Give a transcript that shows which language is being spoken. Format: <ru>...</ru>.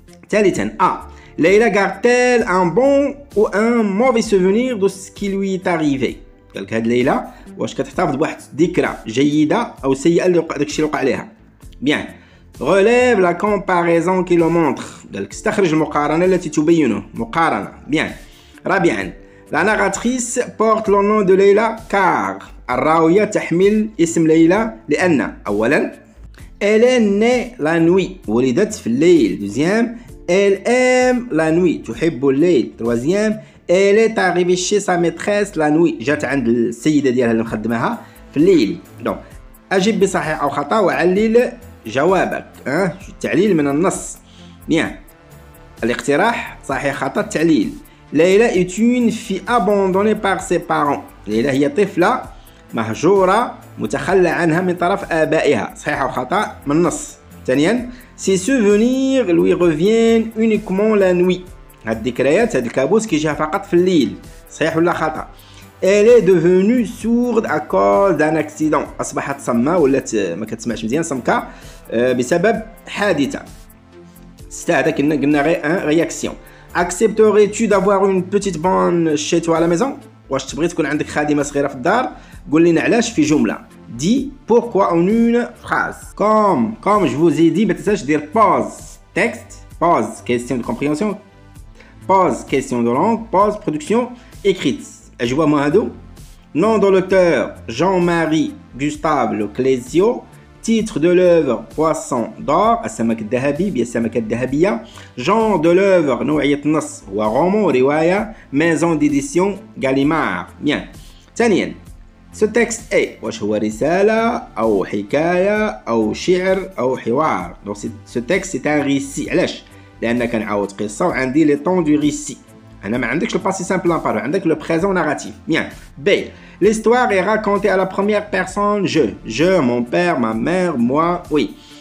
<ar>ثالثا ليلى</ar> <fr>garde-t-elle un bon ou un mauvais souvenir de ce qui lui est arrivé</fr> <ar>قالك هاد ليلى واش كتحتفظ بواحد الذكرى جيدة او سيئة اللي وقع داكشي اللي وقع ليها.</ar> <fr>بيان relève la comparaison qui le montre</fr> <ar>قالك استخرج المقارنة التي تبينه مقارنة.</ar> <fr>بيان. رابعا la narratrice porte le nom de Leila car</fr> <ar>الراوية تحمل اسم ليلى لأن أولا</ar> <fr>elle est née la nuit</fr> <ar>ولدت في الليل.</ar> <fr>deuxième elle aime la nuit</fr> <ar>تحب الليل.</ar> <fr>troisième elle est arrivée chez sa maîtresse la nuit</fr> <ar>جات عند السيدة ديالها اللي مخدمها في الليل. donc أجب بصحيح أو خطأ وعلل جوابك. التعليل من النص. bien الاقتراح صحيح خطأ التعليل.</ar> <fr>ليلى est une fille abandonnée par ses parents.</fr> <ar>ليلى هي طفلة مهجورة متخلى عنها من طرف آبائها صحيح أو خطأ من النص. ثانيا</ar> <fr>ses souvenirs lui reviennent uniquement la nuit.</fr> <ar>هاد الذكريات هاد الكابوس كيجيها فقط في الليل صحيح ولا خطأ.</ar> <fr>elle est devenue sourde à cause d'un accident.</fr> <ar>أصبحت صمة ولات ما كتسمعش مزيان صمكة بسبب حادثة. ستا هذا قلنا غير رياكسيون.</ar> <fr>accepterais-tu d'avoir une petite bonne chez toi à la maison</fr> <ar>واش تبغي تكون عندك خادمة صغيرة في الدار قول لنا علاش في جملة.</ar> <fr>dis pourquoi en une phrase comme je vous ai dit</fr> <ar>ما تنساش دير</ar> <fr>pause texte pause question de compréhension pause question de langue pause production écrite.</fr> <ar>أجوبة هادو</ar> <fr>nom de l'auteur Jean-Marie Gustave Leclésio titre de l'œuvre poisson d'or</fr> <ar>السمك الذهبي بالسمكة الذهبية.</ar> <fr>genre de l'œuvre</fr> <ar>نوعية النص هو</ar> <fr>roman رواية maison d'édition Gallimard. bien.</fr> <ar>ثانيا</ar> <fr>ce texte est</fr> <ar>واش هو رسالة أو حكاية أو شعر أو حوار.</ar> <fr>donc ce texte c'est un récit</fr> <ar>علاش لأن كنعاود قصة وعندي لي طون دو récit. أنا ما عندكش</ar> <fr>le passé simple imparfait عندك le présent narratif. bien. B l'histoire est racontée à la première personne je mon père ma mère moi. oui.</fr>